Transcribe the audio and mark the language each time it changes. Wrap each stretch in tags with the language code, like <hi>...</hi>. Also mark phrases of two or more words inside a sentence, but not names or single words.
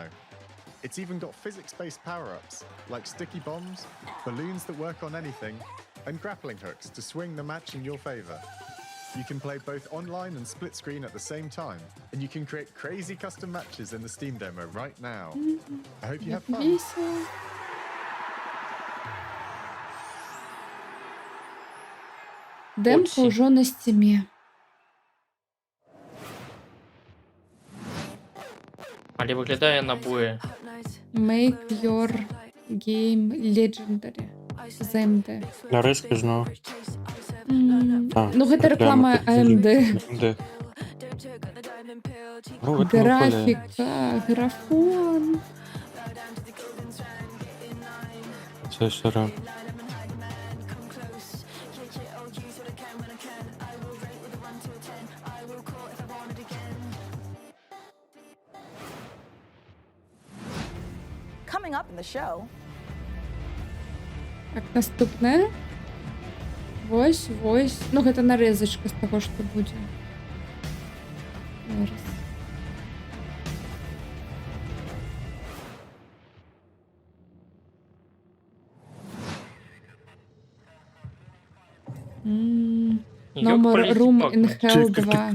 <en>It's even got physics-based power-ups, like sticky bombs, balloons that work on anything, and grappling hooks to swing the match in your favor. You can play both online and split screen at the same time, and you can create crazy custom matches in the Steam demo right now. I hope you have fun.</en> <be>Демка ўжо на стіме. Але выглядае на буе.</be> <en>Make your game legendary. ZMD.</en> <be>Нарэшце зноў. Ну, гэта реклама AMD. Графіка, графон. Процесора.</be> <en>Coming up in the show.</en> <be>Так, наступне. Вось. Ну, гэта нарэзачка з таго, што будзе. Зараз. Номер Room in Hell 2.</be>